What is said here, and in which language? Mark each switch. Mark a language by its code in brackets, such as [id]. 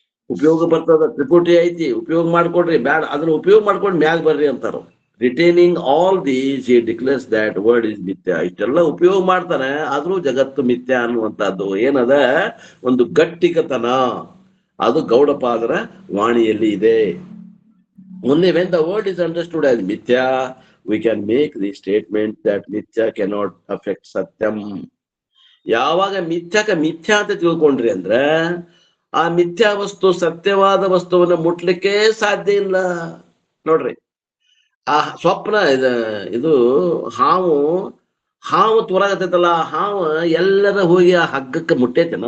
[kn] ಉಪಯೋಗ ಬರ್ತದ, ತ್ರಿಪುಟಿ ಐತಿ, ಉಪಯೋಗ ಮಾಡ್ಕೊಡ್ರಿ. ಬ್ಯಾಡ ಅದನ್ನ ಉಪಯೋಗ ಮಾಡ್ಕೊಂಡು ಮ್ಯಾಗ ಬರ್ರಿ ಅಂತಾರ. [en] Retaining all these he declares that word is ಮಿಥ್ಯಾ. [kn] ಇಷ್ಟೆಲ್ಲ ಉಪಯೋಗ ಮಾಡ್ತಾನೆ, ಆದ್ರೂ ಜಗತ್ತು ಮಿಥ್ಯಾ ಅನ್ನುವಂಥದ್ದು ಏನದ, ಒಂದು ಗಟ್ಟಿಕತನ. ಅದು ಗೌಡಪಾದರ ವಾಣಿಯಲ್ಲಿ ಇದೆ. [en] Only when the word is understood as mithya, we can make the statement that mithya cannot affect satyam. [kn] ಯಾವಾಗ ಮಿಥ್ಯಾಕ ಮಿಥ್ಯಾ ಅಂತ ತಿಳ್ಕೊಂಡ್ರಿ ಅಂದ್ರ ಆ ಮಿಥ್ಯಾ ವಸ್ತು ಸತ್ಯವಾದ ವಸ್ತುವನ್ನ ಮುಟ್ಲಿಕ್ಕೆ ಸಾಧ್ಯ ಇಲ್ಲ. ನೋಡ್ರಿ, ಆ ಸ್ವಪ್ನ ಇದು ಹಾವು ತೋರಾಗತ್ತೈತಲ್ಲ, ಹಾವು ಎಲ್ಲರ ಹೋಗಿ ಆ ಹಗ್ಗಕ್ಕೆ ಮುಟ್ಟೈತೇನ?